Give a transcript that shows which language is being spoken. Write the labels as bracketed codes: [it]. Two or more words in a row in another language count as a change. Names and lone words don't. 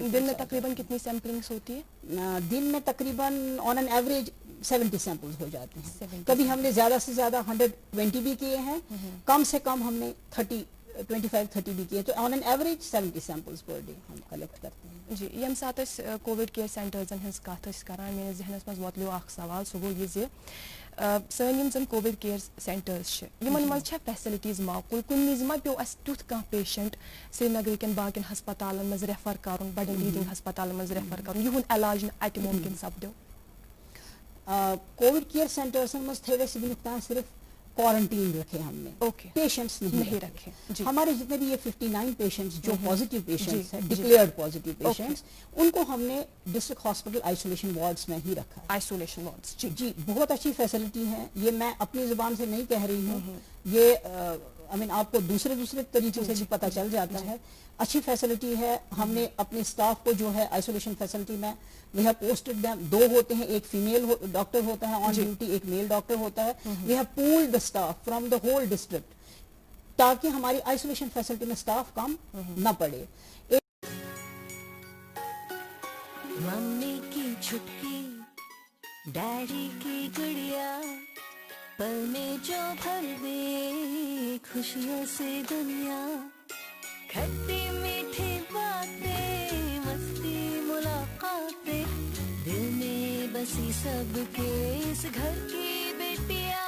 [ur] دن میں تقریباً کتنی سیمپلنگس ہوتی ہے؟ دن میں تقریباً [en] on an average [ur] 70 سیمپلز ہو جاتے ہیں. کبھی ہم نے زیادہ سے زیادہ 120 بھی کیے ہیں, کم سے کم ہم نے 25-30 بھی کیے, تو [en] on an average 70 samples per day [ur] ہم کلیکٹ کرتے ہیں. [ks] جی یم سات [en] Covid care centersan [ks] ہز کت کران, میرے ذہنس مز ووتلیو اخ سوال, سہ گو یہ سن یم زن [en] Covid care centers [ks] یمن مز فیسلٹیز معقول, کن وز ما پیو اس تیتھ کان پیشنٹ سری نگر کن باقین ہسپتالن مز ریفر کرن, بڑن لیڈنگ ہسپتالن مز ریفر کرن, یہند علاج اتہ ممکن سپدو؟ [en] Covid care centersan [ur] مز تھے ویسے [ks] ونک تان [ur] صرف کوارنٹین رکھے ہم نے, پیشنٹس نہیں رکھے. ہمارے جتنے بھی یہ 59 پیشنٹس جو [en] positive patients [ur] ہیں, [en] declared positive patients, [ur] ان کو ہم نے [en] district hospital isolation wards [ur] میں ہی رکھا. [en] isolation wards [ur] جی بہت اچھی فیسلٹی ہے. یہ میں اپنی زبان سے نہیں کہہ رہی ہوں, یہ آپ کو دوسرے طریقے سے بھی پتہ چل جاتا ہے. اچھی فیسلٹی ہے. ہم نے اپنے اسٹاف کو جو ہے [en] isolation facility [ur] میں [en] we have posted them, [ur] 2 ہوتے ہیں, ایک فیمیل ڈاکٹر ہوتا ہے [en] on duty, [ur] ایک میل ڈاکٹر ہوتا ہے. [en] we have pulled the staff from the whole district [ur] تاکہ ہماری [en] isolation facility [ur] میں سٹاف کم نہ پڑے. ممی کی چھٹکی ڈیڈی کی گڑیا پل میں جو بھر دے خوشیوں سے دنیا کھٹی میٹھی باتیں مستی ملاقاتیں دل میں بسی سب کے اس گھر کی بیٹیاں